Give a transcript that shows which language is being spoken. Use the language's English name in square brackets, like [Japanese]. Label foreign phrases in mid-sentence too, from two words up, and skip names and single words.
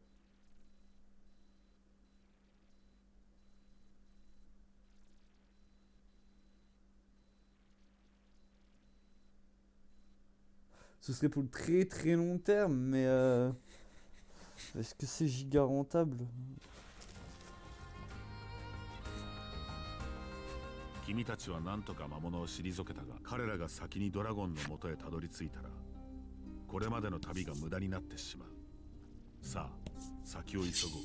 [French] Ce serait pour le très long terme, mais est-ce que c'est giga rentable? [Japanese] 君たちは何とか魔物を退けたが、彼らが先にドラゴンの元へたどり着いたら、これまでの旅が無駄になってしまう。さあ、先を急ごう。